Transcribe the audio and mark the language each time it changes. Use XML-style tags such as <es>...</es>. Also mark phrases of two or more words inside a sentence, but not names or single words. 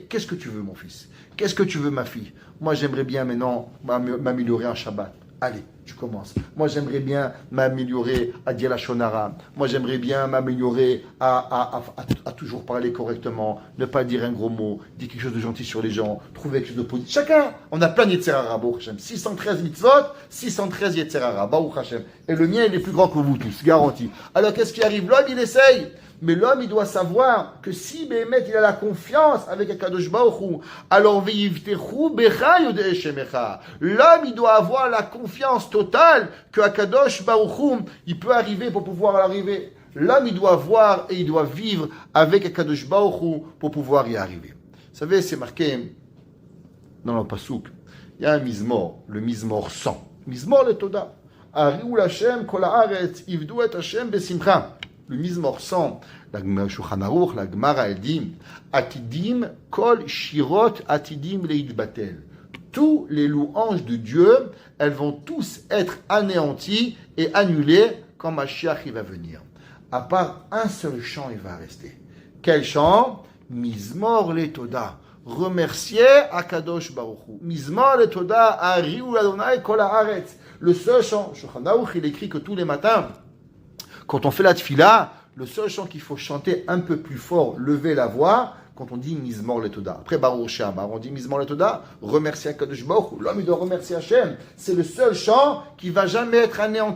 <fr>Qu'est-ce que tu veux, mon fils? Qu'est-ce que tu veux, ma fille? Moi, j'aimerais bien maintenant m'améliorer en Shabbat. Allez, tu commences. Moi, j'aimerais bien m'améliorer à dire la Shonara. Moi, j'aimerais bien m'améliorer à toujours parler correctement, ne pas dire un gros mot, dire quelque chose de gentil sur les gens, trouver quelque chose de positif. Chacun, on a plein de</fr> <he>יצר הרע, ברוך השם.</he> <fr>613 mitzvot, 613</fr> <he>יצר הרע, ברוך השם.</he> <fr>Et le mien, il est plus grand que vous tous, garanti. Alors, qu'est-ce qui arrive? L'homme, il essaye. Mais l'homme, il doit savoir que si Béhémet, il a la confiance avec</fr> <he>הקדוש ברוך הוא,</he> <fr>alors</fr> <he>ויבטחו בך יודעי שמך.</he> <fr>L'homme, il doit avoir la confiance totale que</fr> <he>הקדוש ברוך הוא,</he> <fr>il peut arriver pour pouvoir arriver. L'homme, il doit voir et il doit vivre avec</fr> <he>הקדוש ברוך הוא</he> <fr>pour pouvoir y arriver. Vous savez, c'est marqué dans le pasuk. Il y a un mizmor, le mizmor 100. Mizmor le Toda.</fr> <he>הריעו להשם כל הארץ עבדו את השם בשמחה.</he> <fr>Le Mizmor 100, la Shulchan Aruch, la Gemara, elle dit</fr> <he>עתידים כל שירות עתידים ליבטל.</he> <fr>Tous les louanges de Dieu, elles vont tous être anéanties et annulées quand Mashiach il va venir. À part un seul chant, il va rester. Quel chant? Mizmor le Toda. Remercier</fr> <he>הקדוש ברוך הוא. מזמור לתודה הריעו אדני כל הארץ.</he> <fr>Le seul chant, Shulchan Aruch, il écrit que tous les matins, quand on fait la tfila, le seul chant qu'il faut chanter un peu plus fort, lever la voix, quand on dit Mizmor le Toda. Après Baruch She'amar, on dit Mizmor le Toda, remercier</fr> <he>הקדוש ברוך הוא.</he> <fr>L'homme, il doit remercier Hachem. C'est le seul chant qui va jamais être anéanti.</fr>